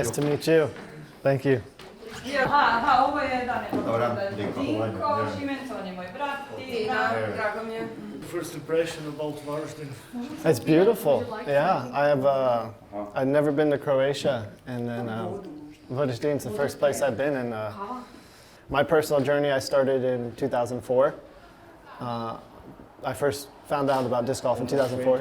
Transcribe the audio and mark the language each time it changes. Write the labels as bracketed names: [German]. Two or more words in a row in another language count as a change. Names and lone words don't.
[English] Nice to meet you. Thank you. [Croatian] Ovo je Dinko, Šimenc, on je moj brat, Tina. Drago mi je. [English] First impression about Varaždin? It's beautiful. Yeah, I've never been to Croatia, and then Varaždin's the first place I've been. And my personal journey, I started in 2004. I first found out about disc golf in 2004.